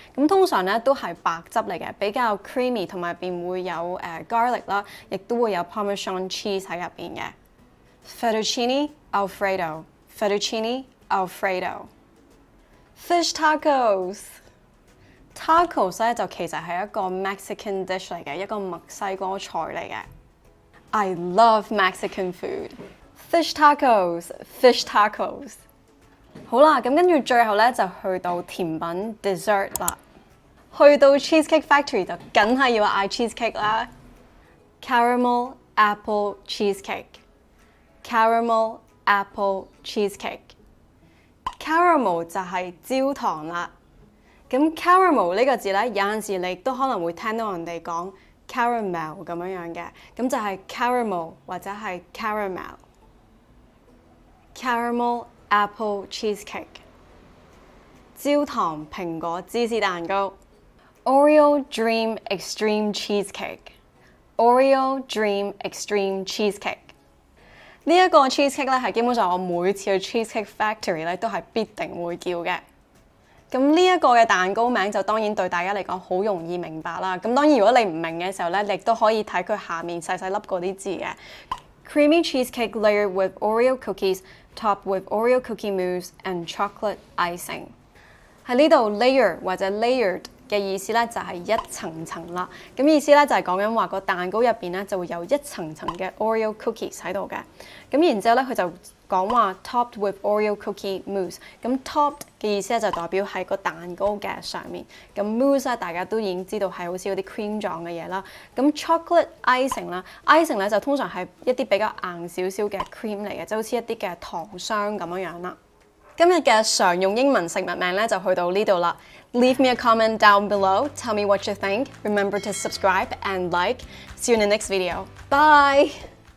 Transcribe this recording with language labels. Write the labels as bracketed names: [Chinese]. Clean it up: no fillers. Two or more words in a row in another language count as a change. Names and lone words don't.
[Cantonese] 咁通常咧都係白汁嚟嘅，比較 creamy， 同埋邊會有garlic 啦，亦都會有 [English] Parmesan cheese [Cantonese] 喺入邊嘅。 [English] Fettuccine Alfredo。 Fettuccine Alfredo。 Fish tacos。 [Cantonese] Tacos 咧就其實係一個 [English] Mexican dish [Cantonese] 嚟嘅，一個墨西哥菜嚟嘅。 [English] I love Mexican food. Fish tacos. [Cantonese] 好啦，咁跟住最後咧就去到甜品 dessert 啦。去到 Cheesecake Factory 就梗係要嗌 cheesecake 啦。 [English] Caramel apple cheesecake。 Caramel apple cheesecake。 [Cantonese] Caramel 就係焦糖啦。咁 caramel 呢個字咧，有陣時你都可能會聽到人哋講caramel 咁樣嘅，咁就係 caramel 或者係 caramel。 [English] Caramel apple cheesecake。 [Cantonese] 焦糖蘋果芝士蛋糕。 [English] Oreo dream extreme cheesecake。Oreo dream extreme cheesecake。 [Cantonese] 呢一個 cheesecake 咧係基本上我每次去 Cheesecake Factory 咧都係必定會叫嘅。咁呢一個嘅蛋糕名就當然對大家嚟講好容易明白啦。咁當然如果你唔明嘅時候咧，你亦都可以睇佢下面細細粒嗰啲字嘅。 [English] Creamy cheesecake layered with Oreo cookies, topped with Oreo cookie mousse and chocolate icing。 [Cantonese] 喺呢度 layer 或者 layered 嘅意思咧就係一層層啦。咁意思咧就係講緊話個蛋糕入邊咧就會有一層層嘅 [English] Oreo cookies [Cantonese] 喺度嘅。咁然之後咧佢就講話 [English] topped with Oreo cookie mousse。 [Cantonese] 咁 topped 嘅意思咧就代表係個蛋糕嘅上面。咁 mousse 咧大家都已經知道係好似嗰啲 cream 狀嘅嘢啦。咁 [English] chocolate icing [Cantonese] 啦 ，icing 咧就通常係一啲比較硬少少嘅 cream 嚟嘅，就好似一啲嘅糖霜咁樣啦。今日嘅常用英文食物名咧就去到呢度啦。 [English] Leave me a comment down below. Tell me what you think. Remember to subscribe and like. See you in the next video. Bye!